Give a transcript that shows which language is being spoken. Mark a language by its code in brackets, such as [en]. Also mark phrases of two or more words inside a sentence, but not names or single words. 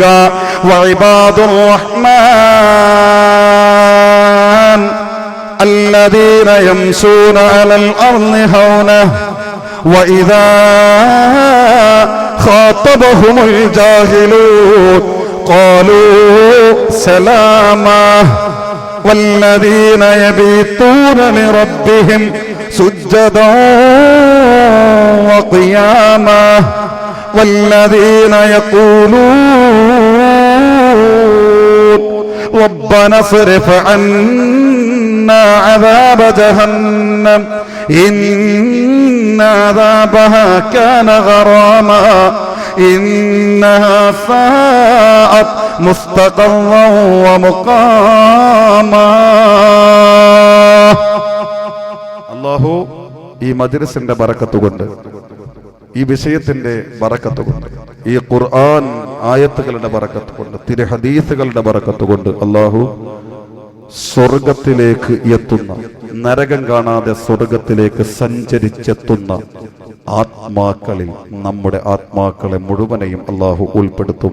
[ar] وعباد الرحمن الذين يمشون على الأرض هونا وإذا خاطبهم الجاهلون قالوا سلاما والذين يبيتون لربهم سجدا وقياما والذين يقولون ربنا اصرف عنا عذاب جهنم إن عذابها كان غراما إنها ساءت مستقرا ومقاما. [ml] الله ഈ മജ്‌ലിസിന്റെ ബറക്കത്ത് കൊണ്ട്, ഈ വിഷയത്തിന്റെ ബറക്കത്ത് കൊണ്ട്, ഈ ഖുർആൻ ആയത്തുകളുടെ ബറക്കത്ത് കൊണ്ട്, തിരു ഹദീസുകളുടെ ബറക്കത്ത് കൊണ്ട് അല്ലാഹു സ്വർഗത്തിലേക്ക് എത്തുന്ന, നരകം കാണാതെ സ്വർഗത്തിലേക്ക് സഞ്ചരിച്ചെത്തുന്ന ആത്മാക്കളിൽ നമ്മുടെ ആത്മാക്കളെ മുഴുവനെയും അല്ലാഹു ഉൾപ്പെടുത്തുമാറാകട്ടെ.